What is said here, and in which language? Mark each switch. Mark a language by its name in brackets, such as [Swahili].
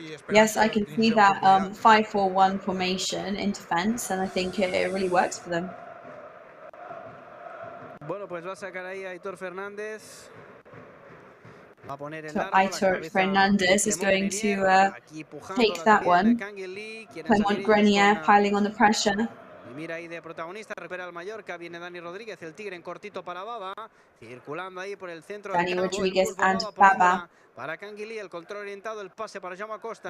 [English] Yes, I can see that 5-4-1 formation in defense, and I think it really works for them. [Spanish] Bueno, pues va a sacar ahí a Aitor Fernández. [English] So Aitor Fernandez is going to take that one. Clement Grenier piling on the pressure. [Spanish] Y mira ahí de protagonista, recupera el Mallorca, viene Dani Rodríguez, el tigre en cortito para Baba, circulando ahí por el centro. [English] Dani Rodríguez and Baba. [Spanish] Para Canguilí, el control orientado, el pase para Jaume Costa.